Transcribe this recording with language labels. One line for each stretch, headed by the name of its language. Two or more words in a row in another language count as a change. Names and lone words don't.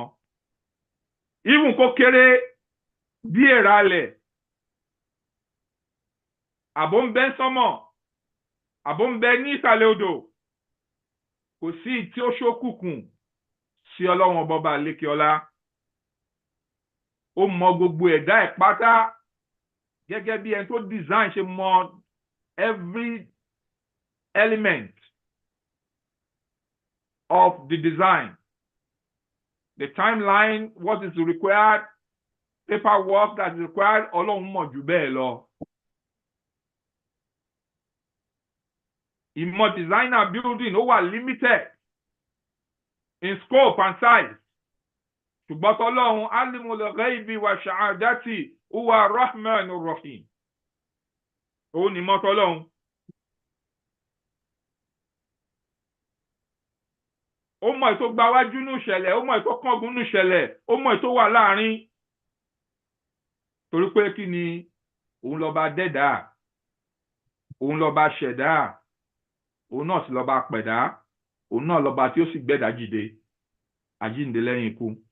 Yoruba: Even kó kéré bí èràlẹ̀, àbò ń bẹ sánmọ̀, àbò ń bẹ ní ìsàlẹ̀ odò, kò sí tí ó ṣókùnkùn sí Ọlọ́run ọba lékè ọlá. Ó mọ̀ gbogbo ẹ̀dá ẹ̀ pátá, gẹ́gẹ́ bí ẹni tó design ṣe mọ̀
English: every element of the design, the timeline, what is required, paperwork that is required.
Yoruba: Ọlọ́run mọ̀ jù bẹ́ẹ̀ lọ. Ìmọ̀
English: designer building
Yoruba: ó wà
English: limited in scope and size.
Yoruba: Ṣùgbọ́n tọ́lọ́run
Arabic: alimul ghaibi wa shahadati huwa rahmanur rahim.
Yoruba: Òun ni mọ̀ tọ́lọ́run. Ó mọ̀ ètò gbáwájú nínú ìṣẹ̀lẹ̀, ó mọ̀ ètò kángun nínú ìṣẹ̀lẹ̀, ó mọ̀ ètò wà láàrin. Torí pé kí ni, òun lọ́ba dẹ́dà, òun lọ́ba ṣẹ̀dá, òun náà sì lọ́ba pẹ̀dá, òun náà lọ́ba tí ó sì gbẹ̀dá jíde, àjíǹde lẹ́yìn ikú.